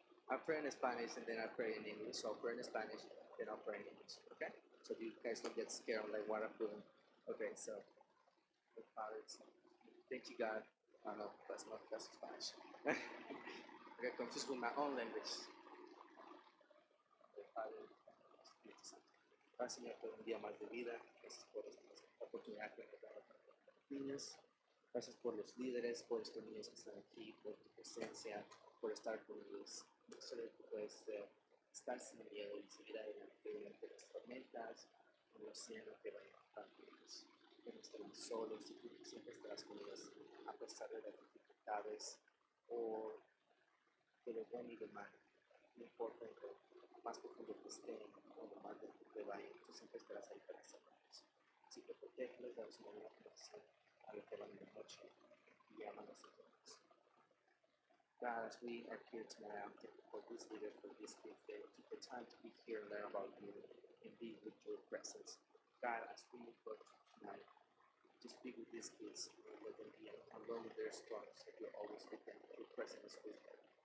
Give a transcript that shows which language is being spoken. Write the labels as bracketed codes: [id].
[en] I pray in Spanish and then I pray in English. So I'll pray in Spanish, then I'll pray in English. Okay? So you guys don't get scared like what I'm doing. Okay, so the Father, thank you God. Oh no, that's Spanish. I got confused with my own language. [es] El Padre, Espíritu Santo. Gracias Señor por un día más de vida. Gracias por esta oportunidad que nos da los niños. Gracias por los líderes, por estos niños que están aquí, por tu presencia, por estar con ellos. Solo tú puedes estar sin miedo y seguir adelante durante las tormentas, en el océano que vayan bajando ellos. Que no estarán solos y tú siempre estarás con ellos a pesar de las dificultades o de lo bueno y lo malo. No importa en lo más profundo que estén o lo más lejos que vayan, tú siempre estarás ahí para salvarlos. Así que protégelos, danos una buena protección a los que van en la noche y aman a los enfermos. [en] God, as we are here tonight, I'm thankful for this leader, for this gift. They took the time to be here and learn about you and be with your presence. God, as we go tonight, just be with these kids and let them be alone with their struggles, that you're always with them, your presence is with them.